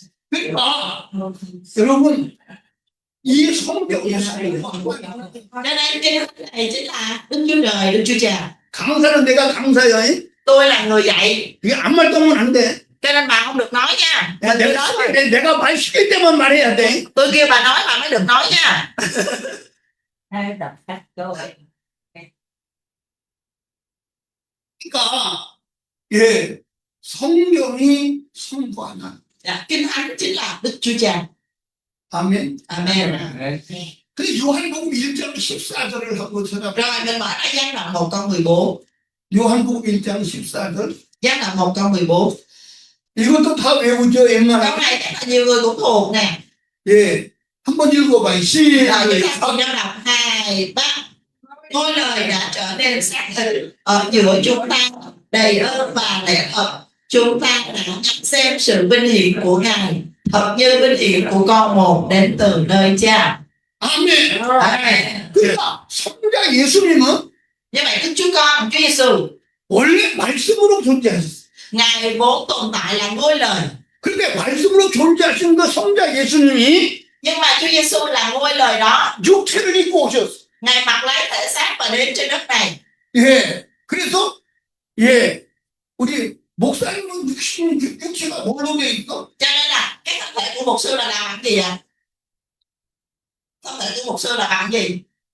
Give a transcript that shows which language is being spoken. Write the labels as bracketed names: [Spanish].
[Korean] 그러니까 여러분 이 성경이 [Vietnamese] Cho nên kinh thánh này chính là Đức Chúa Trời, Đức Chúa Cha. [Korean] 강사는 내가 강사야. [Vietnamese] Tôi là người dạy, [Korean] 이게 안 말동은 안 돼. [Vietnamese] cho nên bà không được nói nha. [Korean] 야, [Vietnamese] Tôi nói thôi. [Korean] 내가 말 시킬 때만 말해야 돼. [Vietnamese] Tôi kêu bà nói bà mới được nói nha. Hai đọc sách câu. [Korean] 그러니까 예 성경이 성부 하나. [Vietnamese] Dạ, kinh thánh chính là Đức Chúa Cha. [Korean] 아멘. Amen. Amen. 그 요한복음 1장 14절을 한번 찾아봐. [Vietnamese] Rồi mình mở ra Giăng đoạn 1 câu 14. [Korean] 요한복음 1장 14절. [Vietnamese] Giăng đoạn 1 câu 14. [Korean] 이것도 다 외우죠, [Vietnamese] Câu [Korean] 웬만하면. [Vietnamese] này chắc là nhiều người cũng thuộc nè. [Korean] 예. 한번 읽어봐요. [Vietnamese] Rồi [Korean] 시작. [Vietnamese] chúng ta cùng nhau đọc 2, 3. Ngôi lời đã trở nên xác thịt ở giữa chúng ta, đầy ơn và lẽ thật. Chúng ta đã xem sự vinh hiển của Ngài, thật như vinh hiển của con một đến từ nơi Cha. [Korean] 아멘. Amen. 그러니까 성자 예수님은 [Vietnamese] Như vậy Đức Chúa Con, Chúa Giêsu, [Korean] 원래 말씀으로 존재하셨어요. [Vietnamese] Ngài vốn tồn tại là ngôi lời. [Korean] 그런데 말씀으로 존재하신 그 성자 예수님이 [Vietnamese] Nhưng mà Chúa Giêsu là ngôi lời đó. [Korean] 육체를 입고 오셨어요. [Vietnamese] Ngài mặc lấy thể xác và đến trên đất này. [Korean] 예. 그래서 예. 우리 목사님은 육체가 뭘로 되어 있어? [Vietnamese] Cho nên là cái thân thể của mục sư là làm gì ạ? Thân thể của mục sư là làm gì?